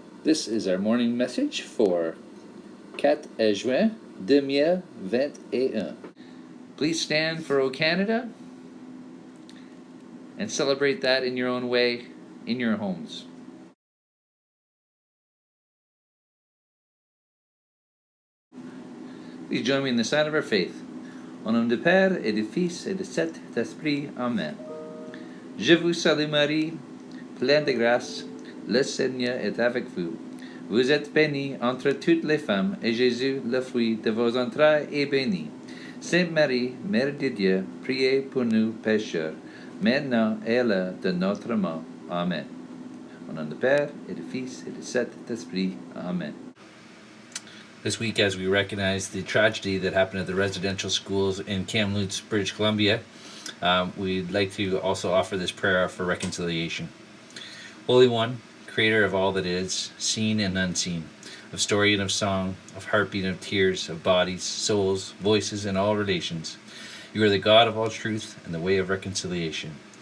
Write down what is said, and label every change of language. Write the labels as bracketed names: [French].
[English] This is our morning message for 4 juin 2021. Please stand for O Canada and celebrate that in your own way in your homes. Please join me in the sign of our faith. [French] Au nom du Père et du Fils et de Saint-Esprit. Amen. Je vous salue Marie, pleine de grâce, le Seigneur est avec vous. Vous êtes bénie entre toutes les femmes, et Jésus, le fruit de vos entrailles, est béni. Sainte Marie, Mère de Dieu, priez pour nous pécheurs, maintenant et à l'heure de notre mort. Amen. Au nom du Père et du Fils et du Saint-Esprit. Amen. [English] This week, as we recognize the tragedy that happened at the residential schools in Kamloops, British Columbia, we'd like to also offer this prayer for reconciliation. Holy One, Creator of all that is, seen and unseen, of story and of song, of heartbeat and of tears, of bodies, souls, voices, and all relations, you are the God of all truth and the way of reconciliation.